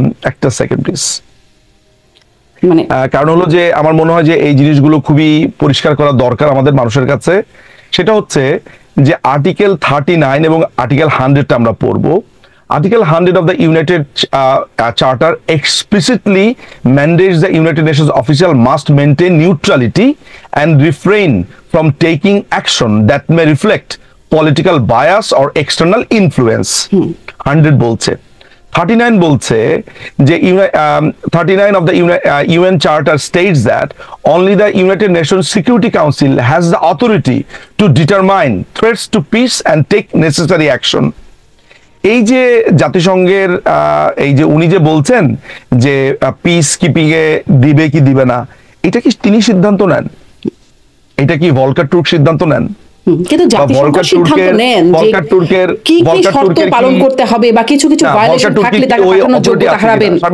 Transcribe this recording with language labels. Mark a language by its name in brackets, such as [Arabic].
[Bangla] একটা second please. কারণ হলো যে আমার মনে হয় যে এই জিনিসগুলো খুবই পরিষ্কার করা দরকার আমাদের মানুষের কাছে। সেটা হচ্ছে যে আর্টিকেল 39 এবং আর্টিকেল 100টা আমরা পড়বো। [English] Article 100 of the United Charter explicitly mandates the United Nations official must maintain neutrality and refrain from taking action that may reflect political bias or external influence. [Bangla] 100 বলছে। 39 বলছে যে [English] 39 of the UN Charter states that only the United Nations Security Council has the authority to determine threats to peace and take necessary action. [Bangla] এই যে জাতিসংঘের এই যে উনি যে বলছেন যে পিস কিপিং এ দিবে কি দিবে না, এটা কি তিনি সিদ্ধান্ত নেন? এটা কি ভলকার টুর্ক সিদ্ধান্ত নেন? কিন্তু জাতিসংঘ সিদ্ধান্ত নেন যে কি শর্ত পালন করতে হবে বা কিছু ভায়োলেশন থাকলে তাকে পাঠানোর যোগ্যতা হারাবেন।